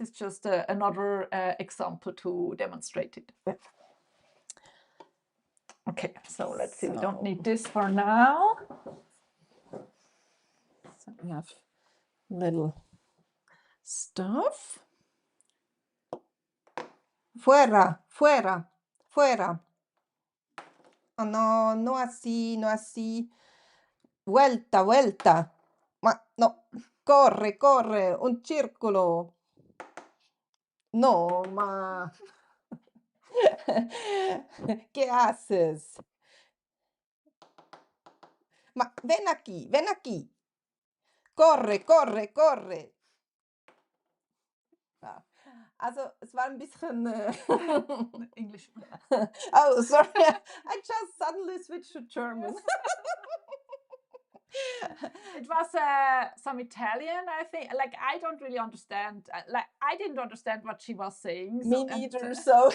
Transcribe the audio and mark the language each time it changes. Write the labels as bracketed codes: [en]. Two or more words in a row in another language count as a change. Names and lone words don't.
[en] It's just another example to demonstrate it. Okay, so let's see, we don't need this for now. So we have little stuff. [es] Fuera, fuera, fuera. Oh, no, no así, no así. Vuelta, vuelta. [it] Ma no, corre, corre, un circolo. [es] No, ma. ¿Qué haces? Ma ven aquí, ven aquí. Corre, corre, corre. [de] Ja. Also, es war ein bisschen [en] English. Oh, sorry. I just suddenly switched to German. It was some Italian, I think. Like, I don't really understand. Like, I didn't understand what she was saying. Me neither. So,